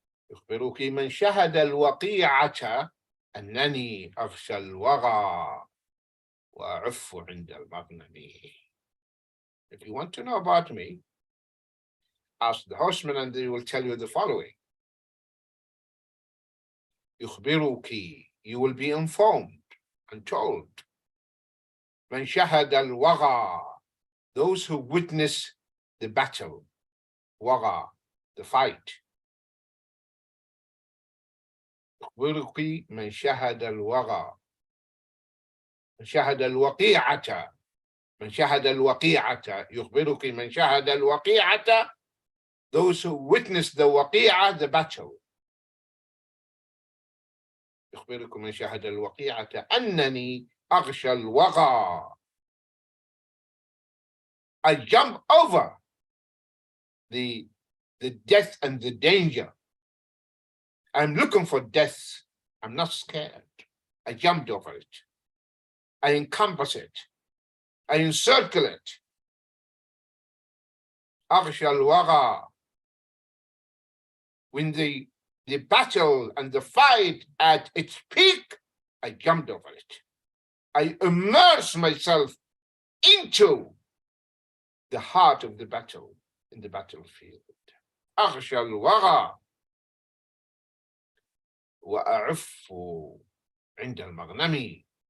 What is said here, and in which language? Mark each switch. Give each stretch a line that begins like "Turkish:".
Arabic: يخبرك من شهد الوقيعة أنني أغشى الوغى وأعف عند المغنم.
English: If you want to know about me, ask the horseman and they will tell you the following.
Arabic: يخبرك,
English: you will be informed and told.
Arabic: من شهد الوغى,
English: those who witness the battle, waga, the fight.
Arabic: يخبرك من شهد الوغى, من شهد الوقيعة, من شهد الوقيعة, يخبرك من شهد الوقيعة,
English: those who witness the waqi'ah, the battle.
Arabic: يخبرك من شهد الوقيعة أنني أغشى الوغى,
English: I jump over the death and the danger. I'm looking for death. I'm not scared. I jumped over it. I encompass it. I encircle it.
Arabic: أغشى الوغى.
English: When the battle and the fight at its peak, I jumped over it. I immerse myself into the heart of the battle, in the battlefield.
Arabic: أغشى الوغى وأعف عند المغنم.